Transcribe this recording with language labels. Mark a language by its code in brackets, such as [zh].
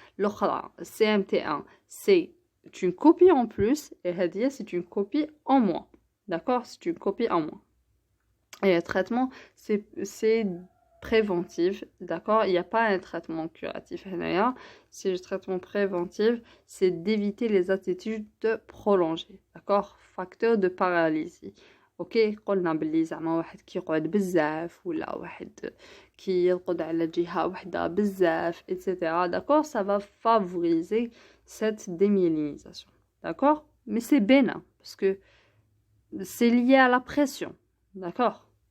[fr] L'autre, CMT1, c'est une copie en plus et Hadia, c'est une copie en moins, d'accord, c'est une copie en moins. Et le traitement, c'est préventif, d'accord, il n'y a pas un traitement curatif, c'est le traitement préventif, c'est d'éviter les attitudes prolongées, d'accord, facteur de paralysie. [ar] Ok, قلنا بلي زعما واحد كيقعد بزاف ولا واحد كيرقد على جهة وحدة بزاف etc. [fr] d'accord, ça va favoriser cette démyélinisation, d'accord, mais c'est bénin parce que c'est lié à la pression, d'accord.